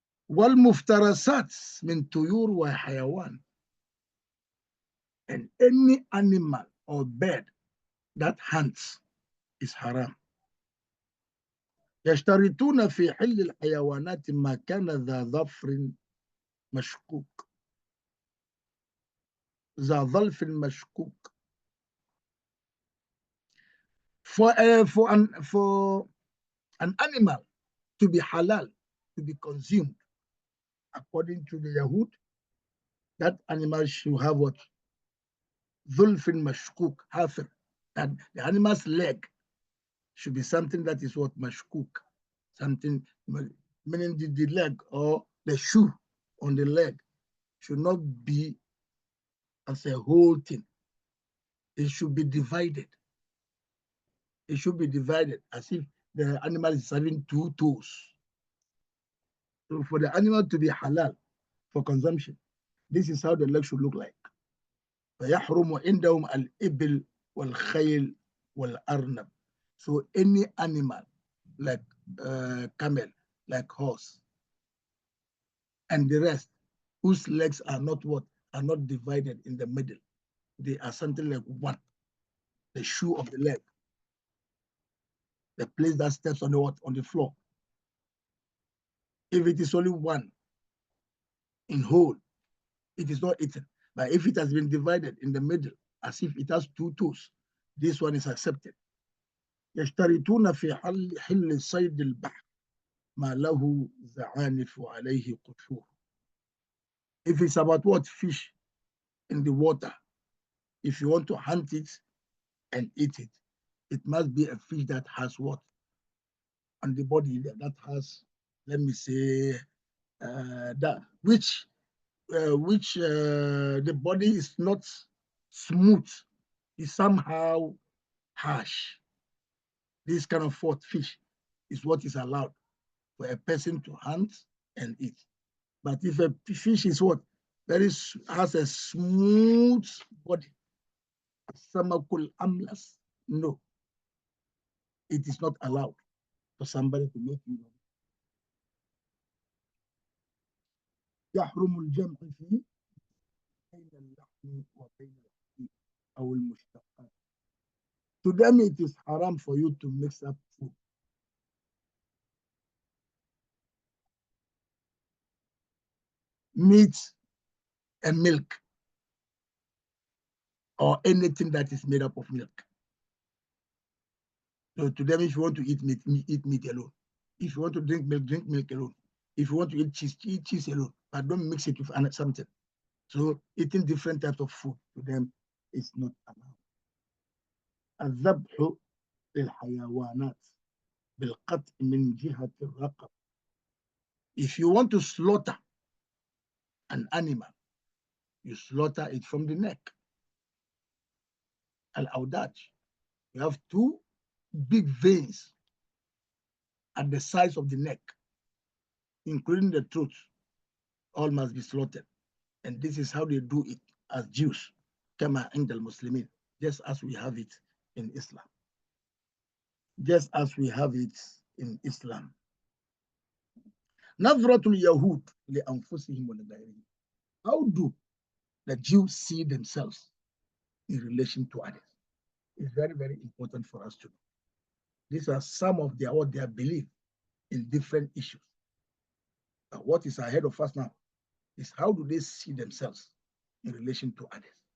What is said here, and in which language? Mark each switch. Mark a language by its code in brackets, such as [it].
[ar] والمفترسات من طيور وحيوان. [en] And any animal or bird that hunts is haram. [ar] يشترطون في حل الحيوانات ما كان ذا ظفر مشكوك. ذا ظلف مشكوك. [en] For an animal to be halal, to be consumed, according to the Yahud, that animal should have what? [ar] Zulfin mashkuk, [en] hafir. That the animal's leg should be something that is what? Mashkuk. Something, meaning the leg or the shoe on the leg should not be as a whole thing. It should be divided. It should be divided as if the animal is having two toes. So for the animal to be halal for consumption, this is how the leg should look like. [ar] فيحرم عندهم الإبل والخيل والأرنب. [en] So any animal like camel, like horse, and the rest, whose legs are not what? Are not divided in the middle. They are something like one. The shoe of the leg. The place that steps on the what? On the floor. If it is only one in whole, it is not eaten. But if it has been divided in the middle, as if it has two toes, this one is accepted. [ar] يشترطون في حل صيد البحر ما له زعانف عليه قشور. [en] If it's about what? Fish in the water, if you want to hunt it and eat it, it must be a fish that has what? On the body that has, let me say, that which the body is not smooth, is somehow harsh. This kind of fish is what is allowed for a person to hunt and eat. But if a fish is what? Has a smooth body, [ar] samakul amlas, [en] no, it is not allowed for somebody to make you. [ar] يحرم الجمع فيه بين اللحم وبين الحديد أو المشتقات. [en] To them, it is haram for you to mix up food. Meat and milk, or anything that is made up of milk. So to them, if you want to eat meat alone. If you want to drink milk alone. If you want to eat cheese alone. But don't mix it with something. So eating different types of food to them is not allowed. [ar] الذبح للحيوانات بالقطع من جهة الرقبة. [en] If you want to slaughter an animal, you slaughter it from the neck. Al-Awdaj. You have two big veins at the sides of the neck, including the throat. All must be slaughtered. And this is how they do it as Jews. [ar] Kama عند المسلمين. [en] Just as we have it in Islam. Just as we have it in Islam. [ar] نظرة اليهود لأنفسهم ولغيرهم. [en] How do the Jews see themselves in relation to others? It's very, very important for us to know. These are some of their belief in different issues. But what is ahead of us now is how do they see themselves in relation to others?